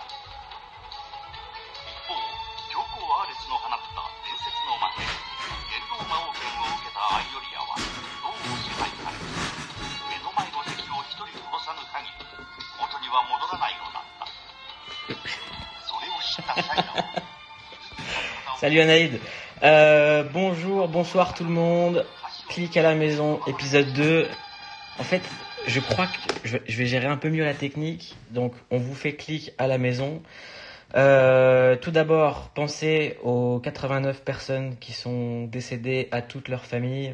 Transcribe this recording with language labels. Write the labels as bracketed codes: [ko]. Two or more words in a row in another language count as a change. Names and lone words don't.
[ja] 一方教皇アーレスの放った伝説の魔剣元老魔王剣を受けたアイオリアは脳を支配され、目の前の敵を一人殺さぬ限り元には戻らないのだった。それを知ったシャイナは [fr] Salut Anaïd. Bonjour, bonsoir tout le monde. Clique à la maison, épisode 2. En fait, je crois que je vais gérer un peu mieux la technique. Donc, on vous fait clic à la maison. Tout d'abord, pensez aux 89 personnes qui sont décédées, à toute leur famille.